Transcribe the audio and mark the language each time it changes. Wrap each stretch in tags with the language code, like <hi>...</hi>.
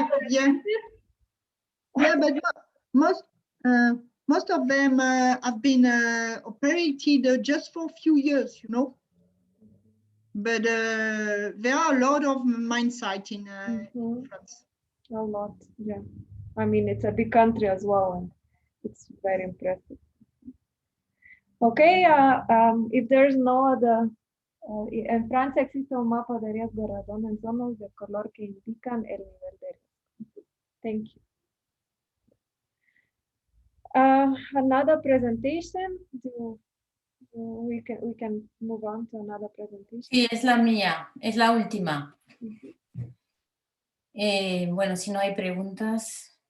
<en>Yeah, but most of them have been operated just for a few years, you know. But there are a lot of mine sites in France. A lot, yeah. I mean, it's a big country as well, and it's very impressive. Okay, if there's no other,</en> <es>en Francia existe un mapa de riesgo de radón en zonas de color que indican el nivel de riesgo.</es> <en>Thank you. Another presentation. We can move on to another presentation.</en> <es>Sí, es la mía, es la última. Bueno, si no hay preguntas.</es>